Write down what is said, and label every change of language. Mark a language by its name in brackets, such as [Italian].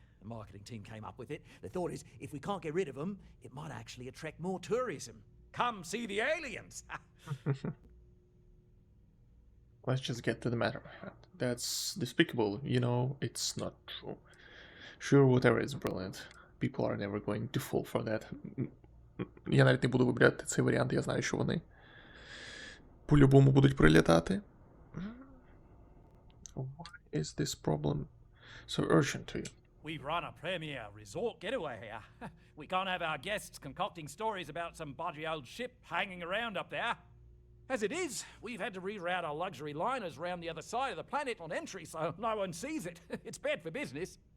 [English] The marketing team came up with it. The thought is, if we can't get rid of them, it might actually attract more tourism. Come see the aliens! Let's just get to the matter. That's despicable, you know, it's not true. Sure, whatever is brilliant. People are never going to fall for that. [Ukrainian] Я навіть не буду вибирати цей варіант, я знаю, що вони по-любому будуть прилітати. [English] Why is this problem so urgent to you? We run a premier resort getaway here. We can't have our guests concocting stories about some budgy old ship hanging around up there. As it is, we've had to reroute our luxury liners around the other side of the planet on entry so no one sees it. It's bad for business.